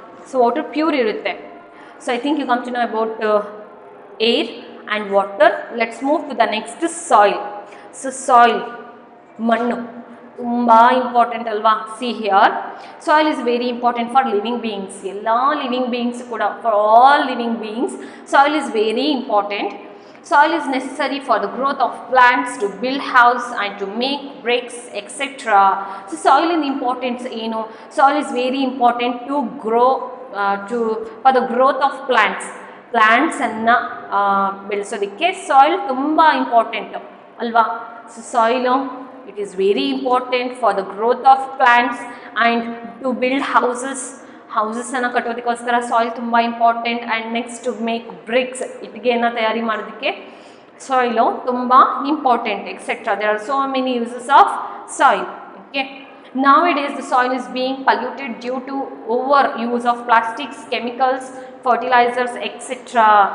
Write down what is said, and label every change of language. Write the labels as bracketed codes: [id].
[kn] So water pure ಇರುತ್ತೆ. [en] So I think you come to know about air and water. Let's move to the next soil. [kn] So soil, ಮಣ್ಣು ತುಂಬ important ಅಲ್ವಾ. [en] See here, soil is very important for living beings. [kn] ಎಲ್ಲ living beings ಕೂಡ, [en] For all living beings soil is very important. Soil is necessary for the growth of plants, to build house and to make bricks, etc. So soil is important. Soil is very important to grow, for the growth of plants [kn] ಅನ್ನು ಬೆಳೆಸೋದಕ್ಕೆ soil ತುಂಬ important ಅಲ್ವಾ. [en] so soil it is very important for the growth of plants and to build houses [kn] ಅನ್ನು ಕಟ್ಟೋದಕ್ಕೋಸ್ಕರ soil ತುಂಬ important. [en] and next to make bricks, [kn] ಇಟ್ಟಿಗೆಯನ್ನು ತಯಾರಿ ಮಾಡೋದಕ್ಕೆ soil ತುಂಬ important, etcetera. [en] There are so many uses of soil. Okay, nowadays the soil is being polluted due to over use of plastics, chemicals, fertilizers, etc.